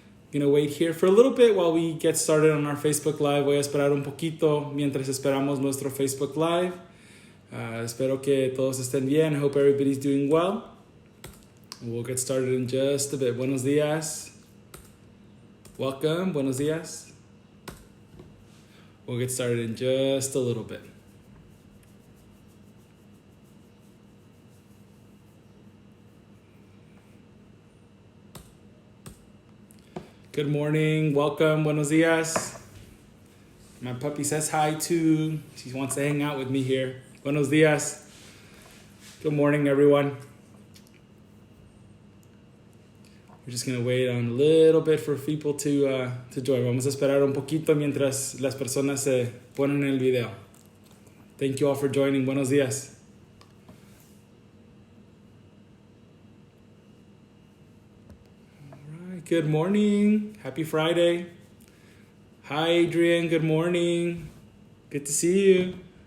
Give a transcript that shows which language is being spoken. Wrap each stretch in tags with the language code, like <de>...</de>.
<en>Gonna wait here for a little bit while we get started on our Facebook Live.</en> <es>Voy a esperar un poquito mientras esperamos nuestro Facebook Live. Espero que todos estén bien.</es> <en>I hope everybody's doing well. We'll get started in just a bit.</en> <es>Buenos dias.</es> <en>Welcome. Buenos dias. We'll get started in just a little bit. Good morning. Welcome.</en> <es>Buenos dias.</es> <en>My puppy says hi too. She wants to hang out with me here.</en> <es>Buenos dias.</es> <en>Good morning, everyone. We're just going to wait on a little bit for people to join.</en> <es>Vamos a esperar un poquito mientras las personas se ponen en el video.</es> <en>Thank you all for joining.</en> <es>Buenos dias.</es> <en>All right. Good morning. Happy Friday. Hi, Adrian. Good morning. Good to see you.</en>